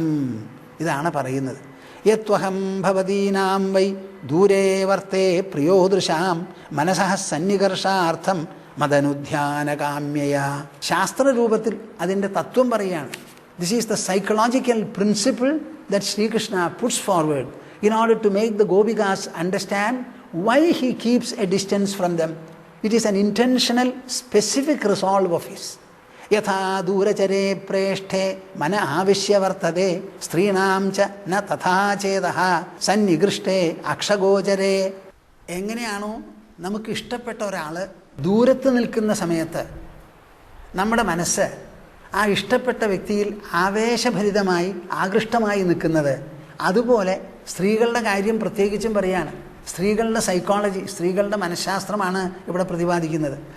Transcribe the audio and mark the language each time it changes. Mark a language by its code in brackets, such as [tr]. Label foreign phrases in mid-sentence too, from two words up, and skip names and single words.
[ml] ഇതാണ് പറയുന്നത്. [sa] യത്വഹം ഭവതീനാം വൈ ദൂരേ വർത്തേ പ്രിയോദൃശാം മനസഃ സന്നികർഷാർത്ഥം മദനുധ്യാനകാമ്യയ. [ml] ശാസ്ത്രരൂപത്തിൽ അതിൻ്റെ തത്വം പറയുകയാണ്. [en] This is the psychological principle that Sri Krishna puts forward in order to make the Gopikas understand why he keeps a distance from them. It is an intentional, specific resolve of his. [sa] यथा दूरचरे प्रेष्ठे मन आविश्य वर्तते स्त्रीणां च न तथा चेतः सन्निकृष्टे अक्षिगोचरे. [ml] എങ്ങനെയാണോ നമുക്ക് ഇഷ്ടപ്പെട്ട ഒരാൾ ദൂരത്ത് നിൽക്കുന്ന സമയത്ത് നമ്മുടെ മനസ്സ് ആ ഇഷ്ടപ്പെട്ട വ്യക്തിയിൽ ആവേശഭരിതമായി ആകൃഷ്ടമായി നിൽക്കുന്നത്, അതുപോലെ സ്ത്രീകളുടെ കാര്യം പ്രത്യേകിച്ചും പറയാണ്. സ്ത്രീകളുടെ സൈക്കോളജി, സ്ത്രീകളുടെ മനഃശാസ്ത്രമാണ് ഇവിടെ പ്രതിപാദിക്കുന്നത്.